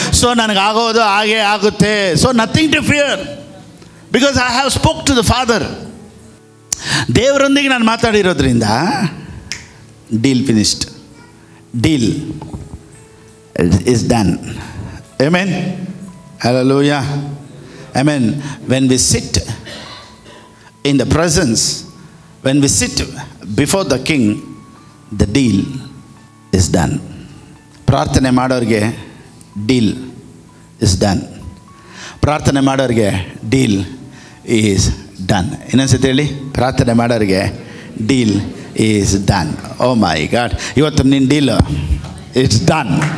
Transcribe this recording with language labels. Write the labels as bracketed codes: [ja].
[en] so [kn] ನನಗಾಗೋದು ಹಾಗೇ ಆಗುತ್ತೆ. [en] So nothing to fear, because I have spoke to the father. [kn] ದೇವರೊಂದಿಗೆ ನಾನು ಮಾತಾಡಿರೋದ್ರಿಂದ [en] Deal finished, deal is done. Amen. Hallelujah. Amen. When we sit in the presence, when we sit before the king, the deal is done. [kn] ಪ್ರಾರ್ಥನೆ ಮಾಡೋರಿಗೆ [en] Deal is done. [kn] ಪ್ರಾರ್ಥನೆ ಮಾಡೋರಿಗೆ [en] Deal is done. [kn] ಇನ್ನೊಂದ್ಸತಿ ಹೇಳಿ, ಪ್ರಾರ್ಥನೆ ಮಾಡೋರಿಗೆ [en] Deal is done. Oh my God, [kn] ಇವತ್ತು ನಿನ್ನ [en] Deal it's done.